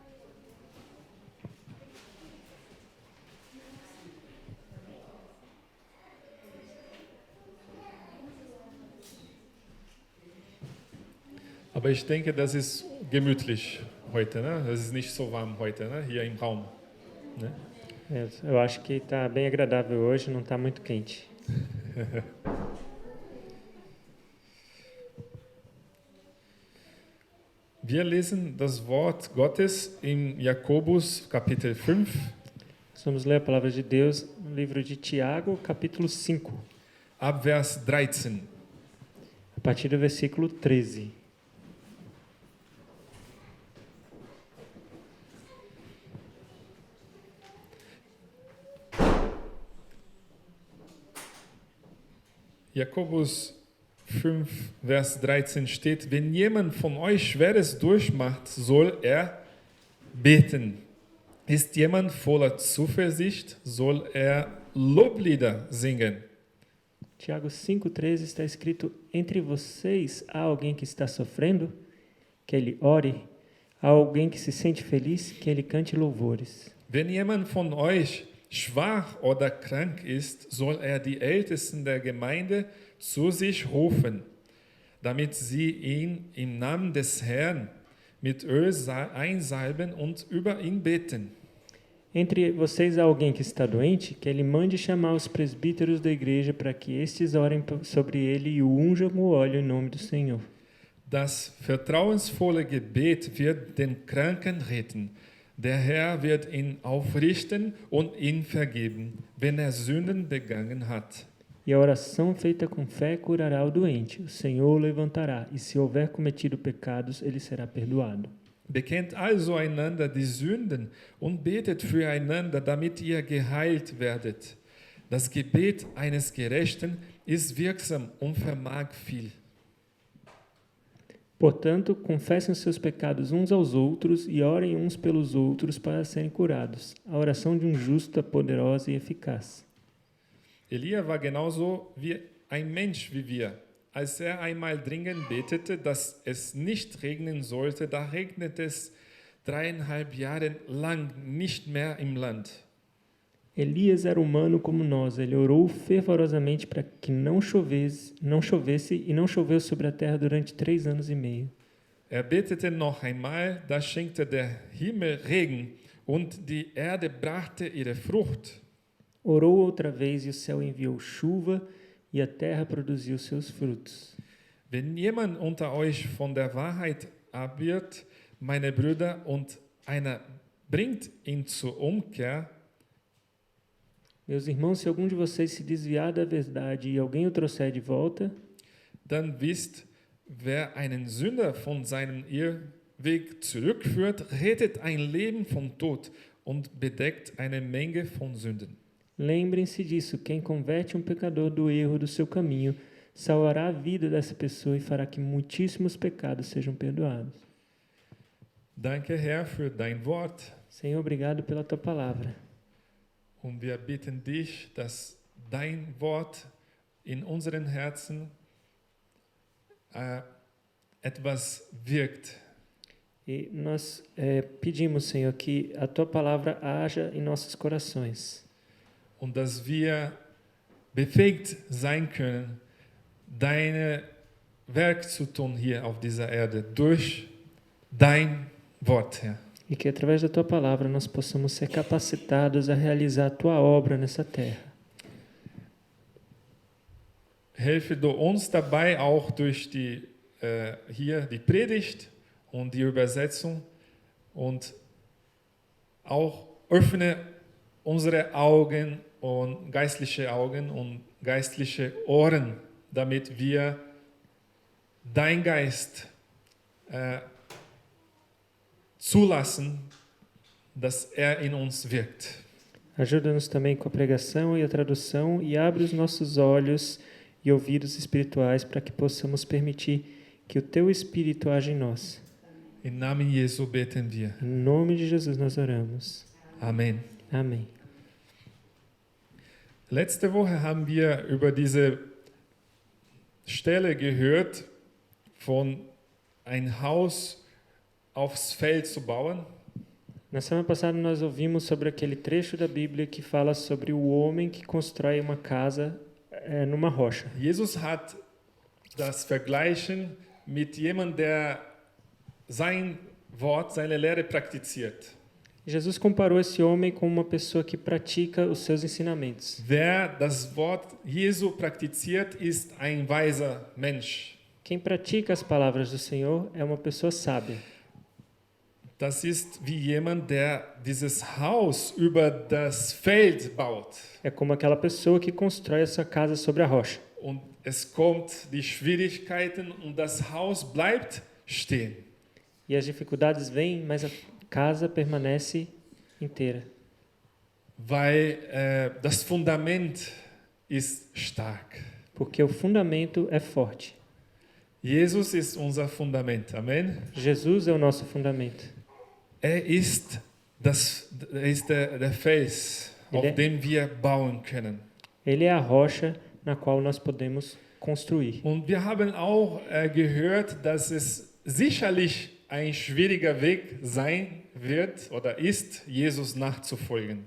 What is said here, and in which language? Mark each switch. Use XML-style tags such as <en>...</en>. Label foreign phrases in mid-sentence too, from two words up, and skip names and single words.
<de>Aber ich denke, das ist gemütlich heute, ne? Das ist nicht so warm heute, ne? Hier im Raum. Ne?</de> <pt>Eu acho que está bem agradável hoje, não está muito quente.</pt> <de>Wir lesen das Wort Gottes im Jakobus Kapitel 5,</de> <pt>Nós vamos ler a palavra de Deus no livro de Tiago, capítulo 5,</pt> <de>ab Vers 13.</de> <pt>a partir do versículo 13.</pt> <de>Jakobus 5, Vers 13 steht, wenn jemand von euch Schweres durchmacht, soll er beten. Ist jemand voller Zuversicht, soll er Loblieder singen.</de> <pt>Tiago 5,13 está escrito: Entre vocês há alguém que está sofrendo? Que ele ore. Há alguém que se sente feliz? Que ele cante louvores.</pt> <de>Wenn jemand von euch schwach oder krank ist, soll er die Ältesten der Gemeinde zu sich rufen, damit sie ihn im Namen des Herrn mit Öl einsalben und über ihn beten.</de> <pt>Entre vocês há alguém que está doente? Que ele mande chamar os presbíteros da igreja para que estes orem sobre ele e o unjam com o óleo em nome do Senhor.</pt> <de>Das vertrauensvolle Gebet wird den Kranken retten. Der Herr wird ihn aufrichten und ihn vergeben, wenn er Sünden begangen hat.</de> <pt>E a oração feita com fé curará o doente. O Senhor o levantará, e se houver cometido pecados, ele será perdoado.</pt> <de>Bekennt also einander die Sünden und betet füreinander, damit ihr geheilt werdet. Das Gebet eines Gerechten ist wirksam und vermag viel.</de> <pt>Portanto, confessem os seus pecados uns aos outros e orem uns pelos outros para serem curados. A oração de um justo é poderosa e eficaz.</pt> <de>Elia war genauso wie ein Mensch wie wir. Als er einmal dringend betete, dass es nicht regnen sollte, da regnete es 3,5 Jahre lang nicht mehr im Land.</de> <pt>Elias era humano como nós. Ele orou fervorosamente para que não chovesse e não choveu sobre a terra durante 3 anos e meio.</pt> <de>Er betete noch einmal, da schenkte der Himmel Regen und die Erde brachte ihre Frucht.</de> <pt>Orou outra vez e o céu enviou chuva e a terra produziu seus frutos.</pt> <de>Wenn jemand unter euch von der Wahrheit abirrt, meine Brüder, und einer bringt ihn zur Umkehr,</de> <pt>Meus irmãos, se algum de vocês se desviar da verdade e alguém o trouxer de volta,</pt> <de>dann wisst, wer einen Sünder von seinem Irrweg zurückführt, rettet ein Leben vom Tod und bedeckt eine Menge von Sünden.</de> <pt>lembrem-se disso: quem converte um pecador do erro do seu caminho, salvará a vida dessa pessoa e fará que muitíssimos pecados sejam perdoados.</pt> <de>Danke, Herr, für dein Wort.</de> <pt>Senhor, obrigado pela tua palavra.</pt> <de>Und wir bitten dich, dass dein Wort in unseren Herzen etwas wirkt.</de> <pt>E nós pedimos, Senhor, que a tua palavra haja em nossos corações.</pt> <de>Und dass wir befähigt sein können, dein Werk zu tun hier auf dieser Erde durch dein Wort, Herr.</de> <pt>E que através da tua palavra nós possamos ser capacitados a realizar a tua obra nessa terra.</pt> <de>Helfe du uns dabei auch durch hier die Predigt und die Übersetzung und auch öffne unsere Augen und geistliche Ohren, damit wir dein Geist zulassen, dass er in uns wirkt.</de> <pt>Ajuda-nos também com a pregação e a tradução e abre os nossos olhos e ouvidos espirituais para que possamos permitir que o teu Espírito age em nós.</pt> <de>Im Namen Jesu beten wir.</de> <pt>Em nome de Jesus nós oramos.</pt> <de>Amen.</de> <pt>Amém.</pt> <de>Letzte Woche haben wir über diese Stelle gehört, von ein Haus aufs Feld zu bauen.</de> <pt>Na semana passada nós ouvimos sobre aquele trecho da Bíblia que fala sobre o homem que constrói uma casa numa rocha.</pt> <de>Jesus hat das vergleichen mit jemandem, der sein Wort, seine Lehre praktiziert.</de> <pt>Jesus comparou esse homem com uma pessoa que pratica os seus ensinamentos.</pt> <de>Wer das Wort Jesu praktiziert, ist ein weiser Mensch.</de> <pt>Quem pratica as palavras do Senhor é uma pessoa sábia.</pt> <de>Das ist wie jemand, der dieses Haus über das Feld baut.</de> <pt>É como aquela pessoa que constrói essa casa sobre a rocha.</pt> <de>Und es kommt die Schwierigkeiten und das Haus bleibt stehen.</de> <pt>E as dificuldades vêm, mas a casa permanece inteira.</pt> <de>Weil das Fundament ist stark.</de> <pt>Porque o fundamento é forte.</pt> <de>Jesus ist unser Fundament. Amen.</de> <pt>Jesus é o nosso fundamento.</pt> <de>Er ist der Fels, auf dem wir bauen können.</de> <pt>Ele é a rocha na qual nós podemos construir.</pt> <de>Und wir haben auch gehört, dass es sicherlich ein schwieriger Weg sein wird oder ist, Jesus nachzufolgen.</de>